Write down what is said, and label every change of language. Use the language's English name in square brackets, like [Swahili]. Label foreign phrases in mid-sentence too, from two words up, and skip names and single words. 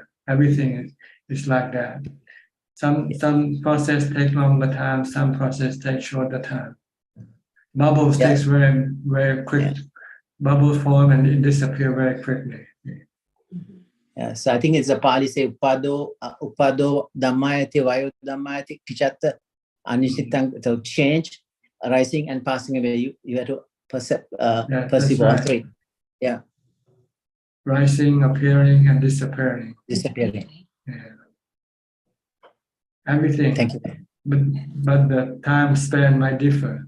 [English] Everything is like that. Some process take longer time, some process take shorter time. Bubbles takes very, very quick. Bubbles form and it disappear very quickly. So I think it's a Pali say [Pali] upado dhammayati vayu dhammayati kichata anisitang, [English] to change, rising and passing away. You have to perceive all three. Rising, appearing, and disappearing. Everything. Thank you. But the time span might differ.